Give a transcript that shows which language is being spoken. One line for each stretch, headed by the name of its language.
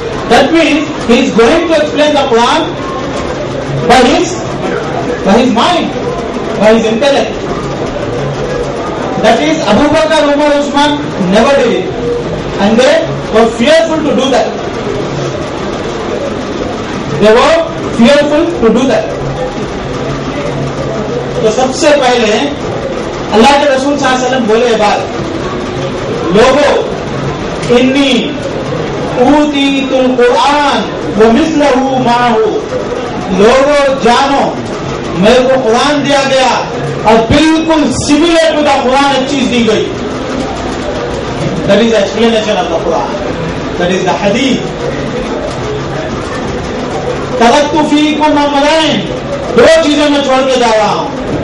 English: That means he is going to explain the Quran by his mind, by his intellect. That is, Abu Bakr, Umar, Usman never did it, and they were fearful to do that. They were fearful to do that.
Urdu: تو سب سے پہلے اللہ کے رسول صلی اللہ علیہ وسلم بولے بات، لوگوں
Arabic: انی اوتیت القرآن ومثلہ معہ،
Urdu: لوگوں جانو میرے کو قرآن دیا گیا اور بالکل
English: similar to the قرآن
Urdu: ایک چیز دی گئی.
English: That is explanation of the قرآن، that is the حدیث.
Arabic: ترکت فیکم امرین،
Urdu: دو چیزیں میں چھوڑ کے جا رہا ہوں.